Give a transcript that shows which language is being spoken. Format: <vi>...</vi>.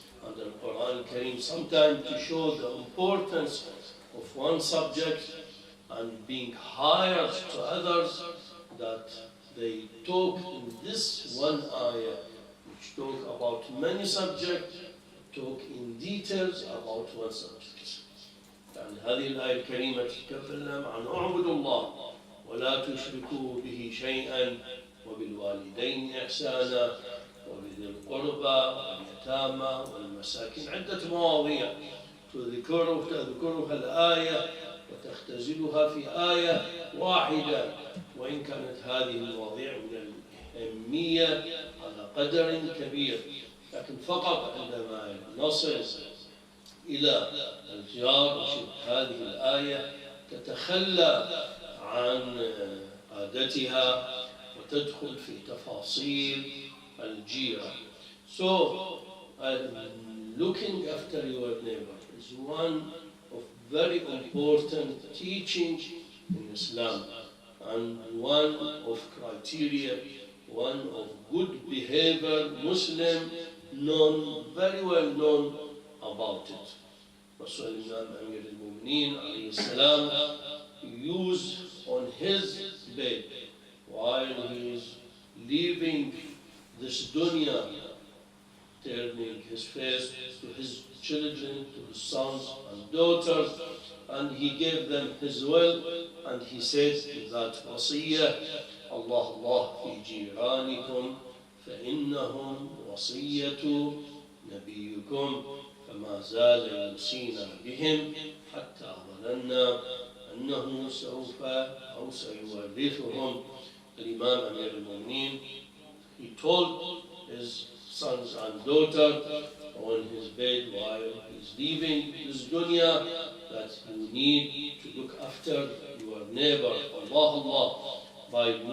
<en>And the Quran Kareem sometimes to show the importance of one subject and being higher to others, that they talk in this one ayah, which talk about many subjects, talk in details about one subject.</en> <ar>يعني هذه الآية الكريمة تتكلم عن اعبدوا الله ولا تشركوا به شيئا وبالوالدين إحسانا وبذي القربى واليتامى والمساكين. عدة مواضيع تذكرها الآية وتختزلها في آية واحدة، وإن كانت هذه المواضيع من الأهمية على قدر كبير، لكن فقط عندما نصل إلى الجار وشبه هذه الآية تتخلى عن عادتها وتدخل في تفاصيل الجيرة.</ar> <en>So, looking after your neighbor is one of very important teachings in Islam, and one of criteria, one of good behavior, Muslim known, very well known about it. Rasul Imam Amir al-Mu'mineen alayhi salam used on his bed while he is leaving this dunya, turning his face to his children, to his sons and daughters, and he gave them his will, and he said that wasiyah,</en> <ar>Allah Allah fi jiranikum فإنهم وصية نبيكم فما زال يوصينا بهم حتى ظننا أنه سوف أو سيورثهم الإمام أمير المؤمنين.</ar> <en>He told his sons and daughter on his bed while he's leaving this dunya that you need to look after your neighbor, Allah, by</en>